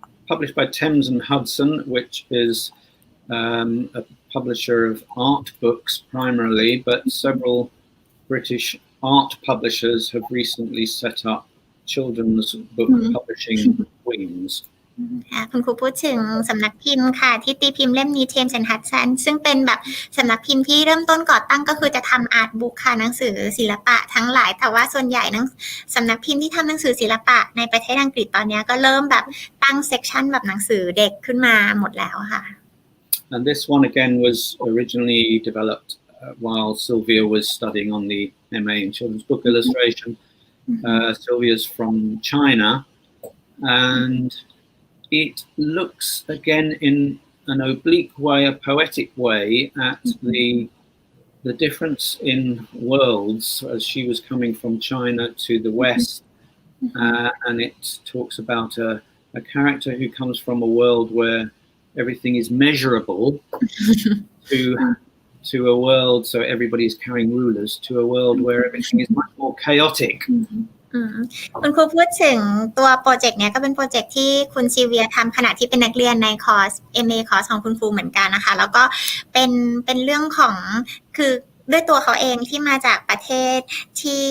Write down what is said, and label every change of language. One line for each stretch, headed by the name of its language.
English: Published by Thames and Hudson, which is a publisher of art books primarily, but several British art publishers have recently set up children's book publishing wings.
Thai: คุณครูพูดถึงสำนักพิมพ์ค่ะที่ตีพิมพ์เล่มนี้ Thames and Hudson ซึ่งเป็นแบบสำนักพิมพ์ที่เริ่มต้นก่อตั้งก็คือจะทำอาร์ตบุ๊กค่ะหนังสือศิลปะทั้งหลายแต่ว่าส่วนใหญ่สำนักพิมพ์ที่ทำหนังสือศิลปะในประเทศอังกฤษตอนนี้ก็เริ่มแบบตั้งเซกชันแบบหนังสือเด็กขึ้นมาหมดแล้วค่ะ
English: And this one again was originally developed while Sylvia was studying on the MA in Children's Book Illustration. Sylvia's from China, and it looks again in an oblique way, a poetic way, at the difference in worlds as she was coming from China to the West, and it talks about a character who comes from a world where everything is measurable to a world, so everybody is carrying rulers, to a world where everything is much more chaotic.
Thai: คุณครูพูดถึงตัวโปรเจกต์เนี้ยก็เป็นโปรเจกต์ที่คุณซีเวียทำขณะที่เป็นนักเรียนในคอร์ส MA คอร์สของคุณครูเหมือนกันนะคะแล้วก็เป็นเรื่องของคือด้วยตัวเขาเองที่มาจากประเทศท